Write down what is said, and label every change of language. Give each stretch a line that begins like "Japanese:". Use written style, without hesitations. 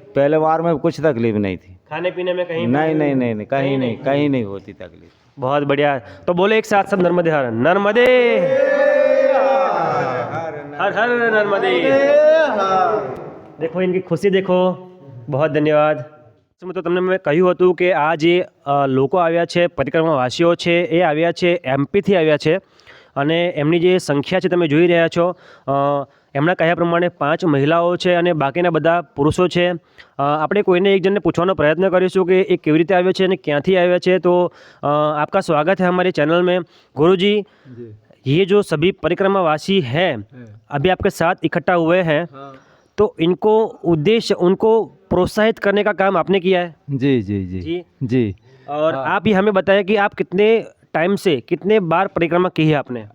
Hindi: पहले बार में कुछ तकलीफ नहीं थी। खाने पीने में कहीं? नहीं कहीं नहीं होती तकलीफ। बहुत बढ़िया। तो बोले एक साथ सब नर्मदे हर नर्मदे हर हर नर्मदे। देखो इनकी खुशी देखो, बहुत ધન્યવાદ।
Gujarati: તો તમને મેં કહ્યું હતું કે આ જે લોકો આવ્યા છે, પરિક્રમાવાસીઓ છે, એ આવ્યા છે MP થી આવ્યા છે અને એમની જે સંખ્યા છે તમે જોઈ રહ્યા છો, એમના કહ્યા પ્રમાણે 5 મહિલાઓ છે અને બાકીના બધા પુરુષો છે. આપણે કોઈને એક જણને પૂછવાનો પ્રયત્ન કરીશું कि ये કેવી રીતે આવ્યો છે અને ક્યાંથી આવ્યા છે.
Hindi: तो आपका स्वागत है हमारे चैनल में. गुरुजी, ये जो सभी परिक्रमावासी हैं अभी आपके साथ इकट्ठा हुए हैं, तो इनको उद्देश्य उनको प्रोत्साहित करने का काम आपने किया है. जी जी जी जी. जी और आप ही हमें बताएं कि आप कितने टाइम से कितने बार परिक्रमा की है आपने.